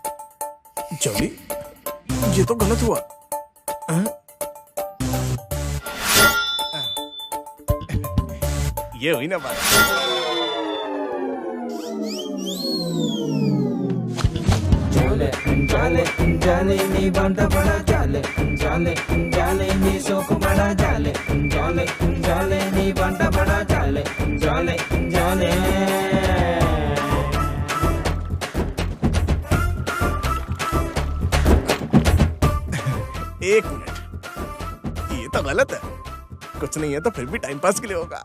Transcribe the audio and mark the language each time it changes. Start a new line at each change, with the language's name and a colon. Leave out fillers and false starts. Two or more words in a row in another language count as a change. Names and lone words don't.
Hindi: जॉली, ये तो गलत हुआ। ये हुई ना बात। जाले जाले जाले नी बंदा बड़ा जाले जाले जाले नी सोक बड़ा जाले जाले जाले नी बंदा बड़ा जाले जाले जाले। एक मिनट, ये तो गलत है। कुछ नहीं है तो फिर भी टाइम पास के लिए होगा।